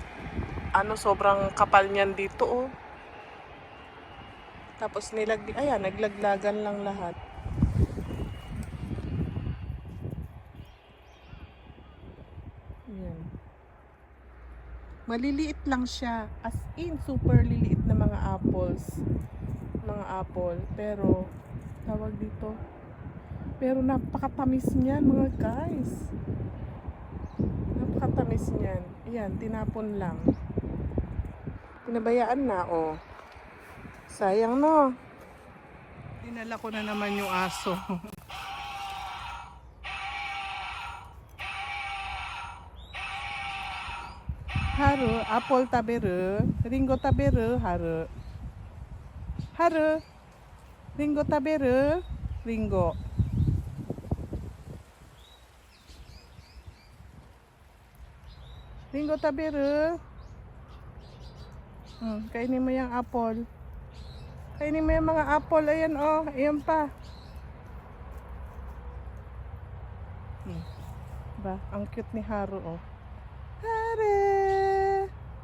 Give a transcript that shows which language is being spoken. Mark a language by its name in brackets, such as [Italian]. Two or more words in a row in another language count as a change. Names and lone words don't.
[Filipino] Sobrang kapal niyan dito Tapos naglaglagan lang lahat. Ayan. Maliliit lang siya. [English] As in, [Filipino] super liliit na mga apples. Mga apple. Pero, tawag dito. Pero napakatamis niyan mga guys. Napakatamis niyan. Ayan, tinapon lang. Pinabayaan na, Sayang, no? Dinala ko na naman yung aso. [Japanese] Haru, apple 食べる、りんご食べる, haru. Haru, りんご食べる、りんご. りんご食べる. [Filipino] Kainin mo yung apple. Kainin mo yung mga apple. Ayan ayan pa. Ba, ang cute ni Haru Haru.